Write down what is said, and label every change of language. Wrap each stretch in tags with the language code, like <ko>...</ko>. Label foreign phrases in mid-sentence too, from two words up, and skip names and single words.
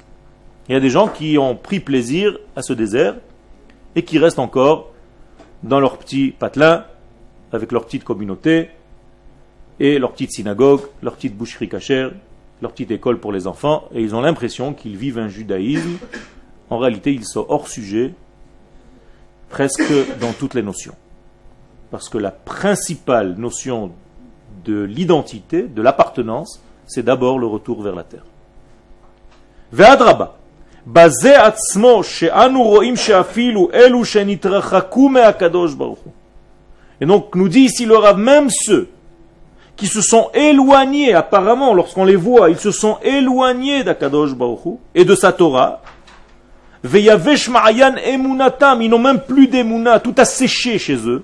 <fr>Il y a des gens qui ont pris plaisir à ce désert et qui restent encore dans leur petit patelin, avec leur petite communauté et leur petite synagogue, leur petite boucherie cachère, leur petite école pour les enfants, et ils ont l'impression qu'ils vivent un judaïsme. En réalité, ils sont hors sujet, presque dans toutes les notions. Parce que la principale notion de l'identité, de l'appartenance, c'est d'abord le retour vers la terre.</fr> <he>ואדרבה, בזה עצמו שאנו רואים שאפילו אלו שנתרחקו מהקדוש ברוך הוא.</he> <fr>Et donc, nous dit ici le Rav, même ceux qui se sont éloignés, apparemment, lorsqu'on les voit, ils se sont éloignés d'Akadosh Baruch Hu et de sa Torah.</fr> <he>ויבש מעין אמונתם,</he> <fr>ils n'ont même plus d'émuna, tout a séché chez eux.</fr>